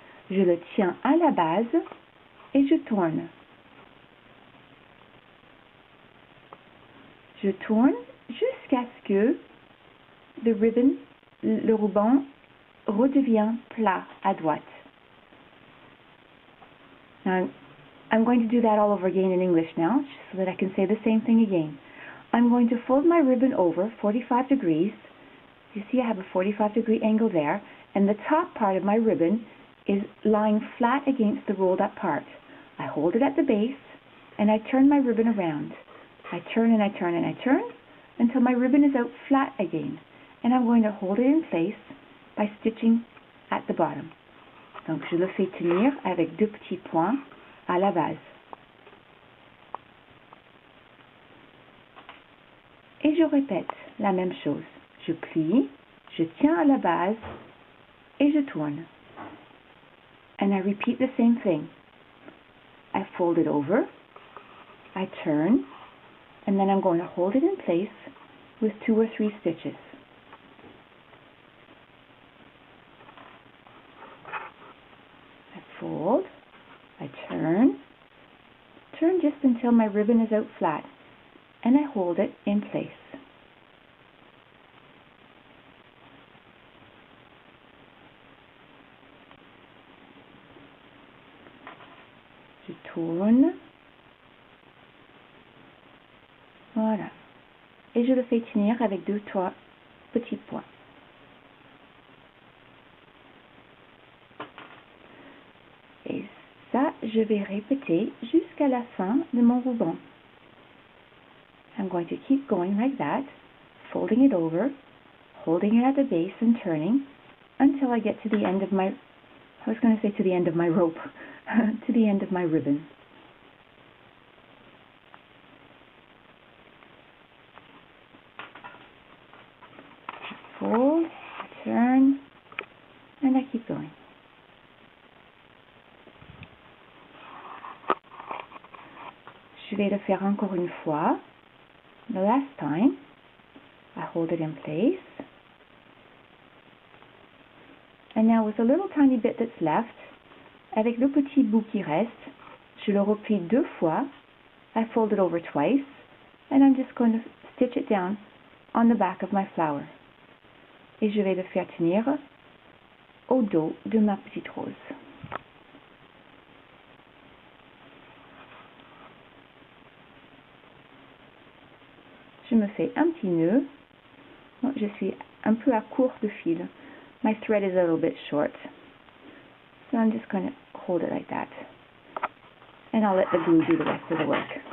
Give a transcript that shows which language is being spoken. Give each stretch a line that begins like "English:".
French: Je le tiens à la base et je tourne. Je tourne jusqu'à ce que le ruban redevient plat à droite.
English: Now, I'm going to do that all over again in English now, so that I can say the same thing again. I'm going to fold my ribbon over 45 degrees. You see I have a 45-degree angle there, and the top part of my ribbon is lying flat against the rolled up part. I hold it at the base, and I turn my ribbon around. I turn and I turn and I turn until my ribbon is out flat again. and I'm going to hold it in place by stitching at the bottom.
French: Donc je le fais tenir avec 2 petits points à la base. Et je répète la même chose. Je plie, je tiens à la base et je tourne.
English: And I repeat the same thing. I fold it over, I turn, and then I'm going to hold it in place with 2 or 3 stitches. I fold, I turn just until my ribbon is out flat, and I hold it in place.
French: Je tourne. Voilà. Et je le fais tenir avec 2 ou 3 petits points. Et ça, je vais répéter jusqu'à la fin de mon ruban.
English: I'm going to keep going like that, folding it over, holding it at the base and turning until I get to the end of my, I was going to say to the end of my rope, to the end of my ribbon. Fold, turn, and I keep going.
French: Je vais le faire encore une fois.
English: The last time, I hold it in place. And now with the little tiny bit that's left,
French: avec le petit bout qui reste, je le replie 2 fois.
English: I fold it over twice, and I'm just going to stitch it down on the back of my flower.
French: Et je vais le faire tenir au dos de ma petite rose. Je me fais un petit nœud. Je suis un peu à court de fil.
English: My thread is a little bit short. So I'm just going to hold it like that. And I'll let the glue do the rest of the work.